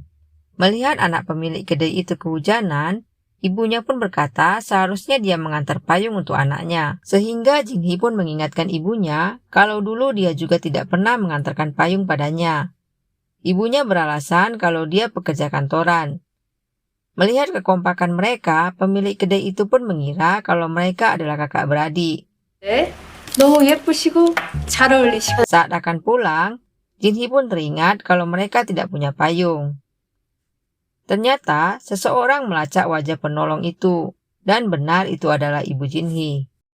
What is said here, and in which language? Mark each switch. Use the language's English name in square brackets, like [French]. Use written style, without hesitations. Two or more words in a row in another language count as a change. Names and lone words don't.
[Indonesian] Melihat anak pemilik kedai itu kehujanan, ibunya pun berkata seharusnya dia mengantar payung untuk anaknya, sehingga Jinhee pun mengingatkan ibunya kalau dulu dia juga tidak pernah mengantarkan payung padanya. Ibunya beralasan kalau dia pekerja kantoran. Melihat kekompakan mereka, pemilik kedai itu pun mengira kalau mereka adalah kakak beradik. [Korean] 네? 너무 예쁘시고 잘 어울리시고. [Indonesian] Saat akan pulang, Jinhee pun teringat kalau mereka tidak punya payung. Ternyata, seseorang melacak wajah penolong itu, dan benar itu adalah ibu Jinhee.